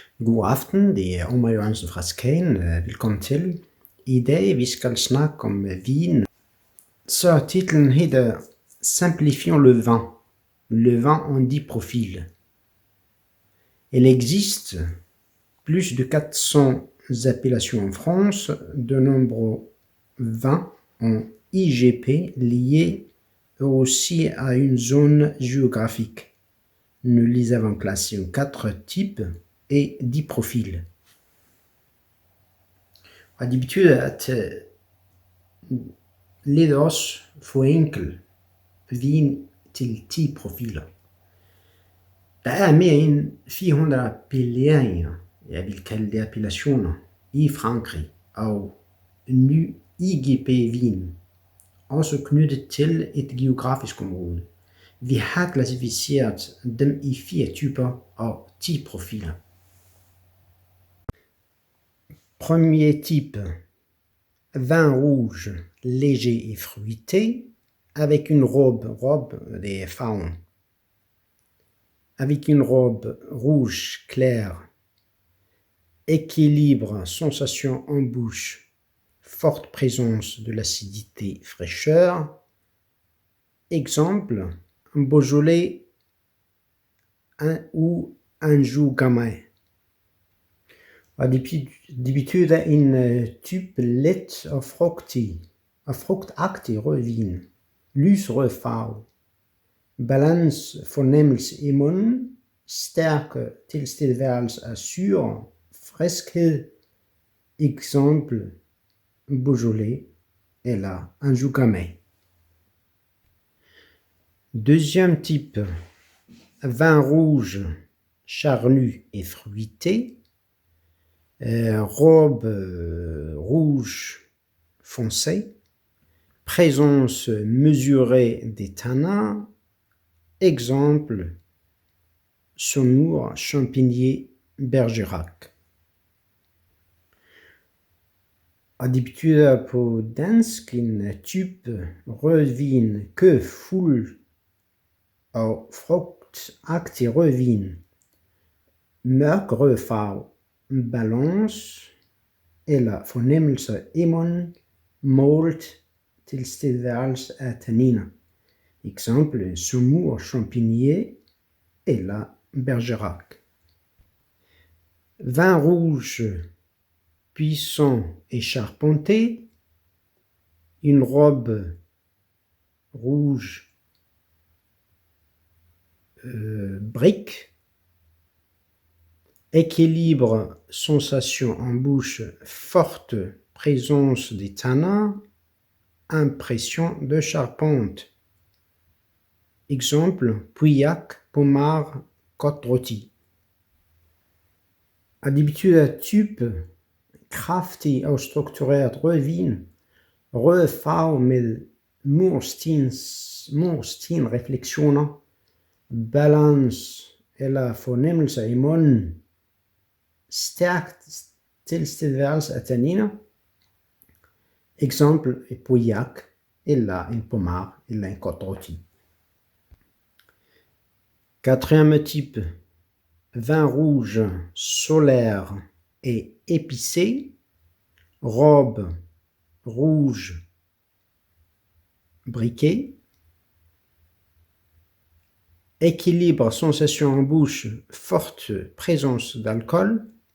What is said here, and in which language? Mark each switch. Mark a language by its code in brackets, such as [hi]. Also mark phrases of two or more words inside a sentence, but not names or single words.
[da] God aften, det er Omar Johansen fra Skagen. Velkommen til. I dag vi skal snakke om vin. Så titlen hedder Simplifions le vin. [fr] Le vin en 10 profils. Il existe plus de 400 appellations en France, de nombreux vins en IGP liés aussi à une zone géographique. Nous les avons classés en 4 types et 10 profils. [da] Det betyder at lede os forenkle vin til 10 profiler. Der er mere end 400 appelleringer, jeg vil kalde det appellationer, i Frankrig, og ny IGP-vin, også knyttet til et geografisk område. Vi har klassificeret dem i 4 typer og 10 profiler. [fr] Premier type, vin rouge léger et fruité, avec une robe des faons, avec une robe rouge claire, équilibre, sensation en bouche, forte présence de l'acidité, fraîcheur. Exemple, un Beaujolais ou un Jougamay. [da] Det betyder en type let og frugtagtig rød vin, lysrød farve, balance, fornemmelse i munden, stærk tilstedeværelse af syre, friskhed, eksempel Beaujolais eller Anjou-Gamay. [fr] Deuxième type, vin rouge charnu et fruité, robe rouge foncé, présence mesurée des tanins, exemple Saumur, Champigny, Bergerac. [da] Det betyder på dansk en type rødvin kød fuld og frugtagtig rødvin, mørk rød farve, balance eller fornemmelse i munden, målt tilstedeværelse af tanniner. Eksempel Saumur, Champigny eller Bergerac. [fr] Vin rouge puissant et charpenté, une robe rouge brique, équilibre, sensation en bouche, forte présence des tanins, impression de charpente. Exemple, Pauillac, Pommard, Côte rôtie. [da] Det betyder type kraftig og struktureret rødvin, rød farve med murstenrefleksioner, balance eller fornemmelse i munden, stærk tilstedeværelse af tanniner, eksempel et Pauillac eller en Pommard eller en Côte rôtie. [fr] Quatrième type, vin rouge solaire et épicé, robe rouge briquet, équilibre, sensation en bouche, forte présence d'alcool.